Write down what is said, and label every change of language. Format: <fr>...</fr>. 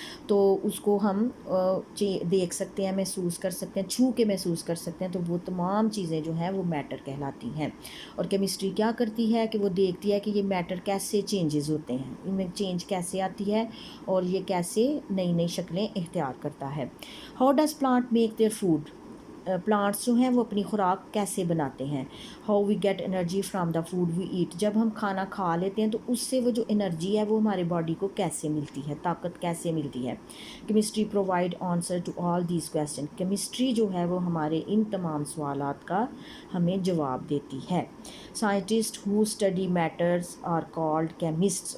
<ur>تو اس کو ہم دیکھ سکتے ہیں، محسوس کر سکتے ہیں، چھو کے محسوس کر سکتے ہیں. تو وہ تمام چیزیں جو ہیں وہ میٹر کہلاتی ہیں. اور کیمسٹری کیا کرتی ہے کہ وہ دیکھتی ہے کہ یہ میٹر کیسے چینجز ہوتے ہیں، ان میں چینج کیسے آتی ہے، اور یہ کیسے نئی نئی شکلیں اختیار کرتا ہے.</ur> <en>How does plant make their food.</en> <ur>Plants جو ہیں وہ اپنی خوراک کیسے بناتے ہیں.</ur> <en>How we get energy from the food we eat.</en> <ur>جب ہم کھانا کھا لیتے ہیں تو اس سے وہ جو انرجی ہے وہ ہمارے باڈی کو کیسے ملتی ہے، طاقت کیسے ملتی ہے.</ur> <en>Chemistry provide answer to all these question.</en> <ur>Chemistry جو ہے وہ ہمارے ان تمام سوالات کا ہمیں جواب دیتی ہے.</ur> <en>Scientist who study matters are called chemists.</en>